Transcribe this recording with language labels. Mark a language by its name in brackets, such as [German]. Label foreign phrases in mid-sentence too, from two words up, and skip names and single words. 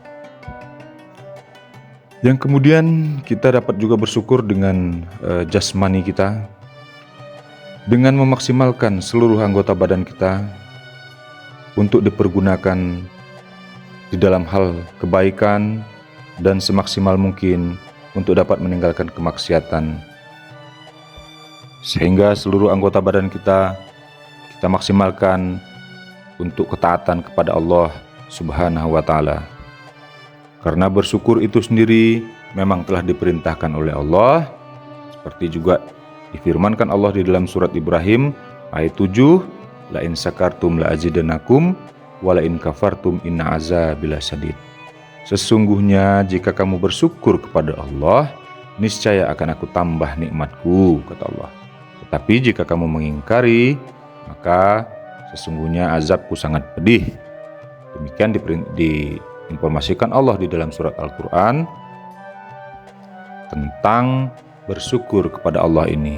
[Indonesian] Yang kemudian kita dapat juga bersyukur dengan jasmani kita, dengan memaksimalkan seluruh anggota badan kita untuk dipergunakan di dalam hal kebaikan dan semaksimal mungkin untuk dapat meninggalkan kemaksiatan, sehingga seluruh anggota badan kita maksimalkan untuk ketaatan kepada Allah [Arabic] سبحانه وتعالى. [Indonesian] Karena bersyukur itu sendiri memang telah diperintahkan oleh Allah, seperti juga difirmankan Allah di dalam surat Ibrahim ayat 7, [Arabic] لئن شكرتم لأزيدنكم ولئن كفرتم إن عذابي لشديد. [Indonesian] Sesungguhnya jika kamu bersyukur kepada Allah, niscaya akan aku tambah nikmatku, kata Allah. Tetapi jika kamu mengingkari, maka sesungguhnya azabku sangat pedih. Demikian diinformasikan Allah di dalam surat Al-Quran tentang bersyukur kepada Allah ini.